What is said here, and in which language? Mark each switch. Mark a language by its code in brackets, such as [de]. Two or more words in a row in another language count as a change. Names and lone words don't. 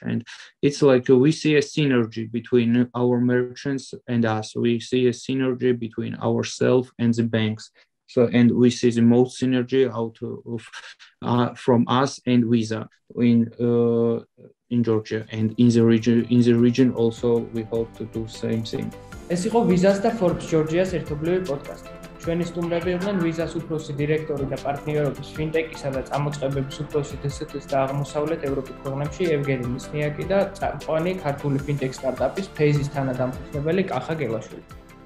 [en] And it's like we see a synergy between our merchants and us. We see a synergy between ourselves and the banks. So, and we see the most synergy out of from us and Visa in Georgia and in the region. In the region also, we hope to do the same thing. [ka] ეს იყო Visa-ს და Forbes Georgia-ს ერთობლივი პოდკასტი. ჩვენი სტუმრები იყვნენ Visa-ს უფროსი დირექტორი და პარტნიორობის Fintech-ისა და წამოწყებების უფროსი DST-ს და აღმოსავლეთ ევროპის ქვეყნებში Yevgeni Lisnyak და წამყვანი ქართული Fintech სტარტაპის Payze-ის თანადამფუძნებელი Kakha Gelashvili.